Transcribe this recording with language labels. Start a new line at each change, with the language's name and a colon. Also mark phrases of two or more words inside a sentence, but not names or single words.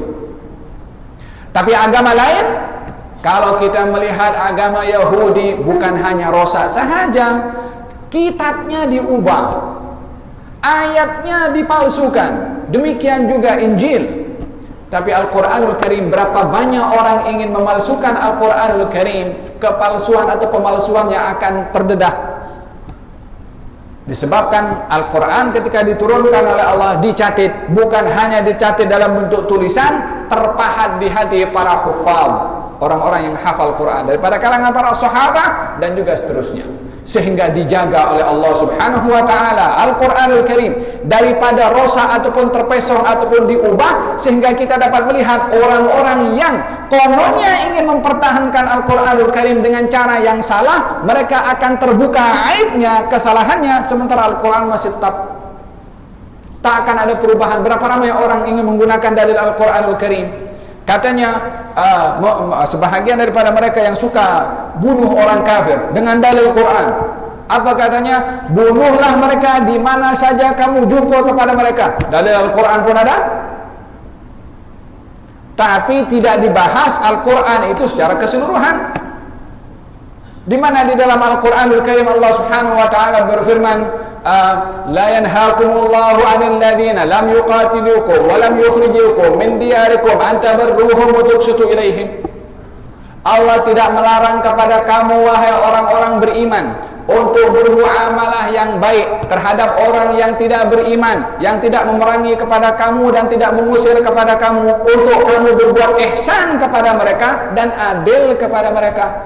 Malay: Tapi agama lain, kalau kita melihat agama Yahudi, bukan hanya rosak sahaja, kitabnya diubah, ayatnya dipalsukan, demikian juga Injil. Tapi Al-Quranul Karim, berapa banyak orang ingin memalsukan Al-Quranul Karim, kepalsuan atau pemalsuan yang akan terdedah. Disebabkan Al-Quran ketika diturunkan oleh Allah dicatat, bukan hanya dicatat dalam bentuk tulisan, terpahat di hati para hufaz, orang-orang yang hafal Quran daripada kalangan para sahabat dan juga seterusnya, sehingga dijaga oleh Allah
Arabic: سبحانه وتعالى
Malay: Al-Qur'anul Karim daripada rosak ataupun terpesong ataupun diubah, sehingga kita dapat melihat orang-orang yang kononnya ingin mempertahankan Al-Qur'anul Karim dengan cara yang salah, mereka akan terbuka aibnya, kesalahannya, sementara Al-Qur'an masih tetap tak akan ada perubahan. Berapa ramai orang ingin menggunakan dalil Al-Qur'anul Karim. Katanya sebahagian daripada mereka yang suka bunuh orang kafir dengan dalil Quran. Apa katanya? Bunuhlah mereka di mana saja kamu jumpa kepada mereka. Dalil Al-Quran pun ada. tapi tidak dibahas Al-Quran itu secara keseluruhan. Di mana di dalam Al-Quranul Karim Allah
Arabic: سبحانه وتعالى
Malay: berfirman,
Arabic: لا ينهاكم الله عن الذين لم يقاتلوكم ولم يخرجوكم من دياركم أن تبروهم وتقسطوا إليهم.
Malay: Allah tidak melarang kepada kamu wahai orang-orang beriman untuk bermuamalah yang baik terhadap orang yang tidak beriman, yang tidak memerangi kepada kamu dan tidak mengusir kepada kamu, untuk kamu berbuat ihsan kepada mereka dan adil kepada mereka.